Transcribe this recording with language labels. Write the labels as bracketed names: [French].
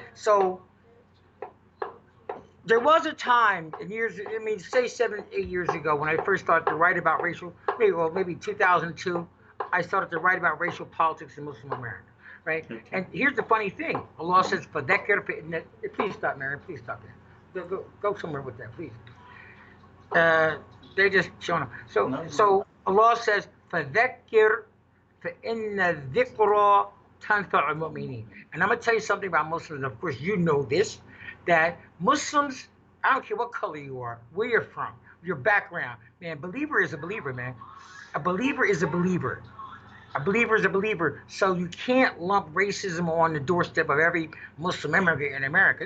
[English] So there was a time in years, say 7, 8 years ago, when I first started to write about racial, maybe 2002, I started to write about racial politics in Muslim America, right? Okay. And here's the funny thing: Allah says, please stop, Mary, please stop there. Go somewhere with that, please. They're just showing up. So Allah says, [Arabic] فَذَكِّرْ فَإِنَّ الذِّكْرَ تَنْفَعُ الْمُؤْمِنِينَ. [English] And I'm going to tell you something about Muslims. Of course, you know this, that Muslims, I don't care what color you are, where you're from, your background, man, believer is a believer, man. A believer is a believer. A believer is a believer. So you can't lump racism on the doorstep of every Muslim immigrant in America.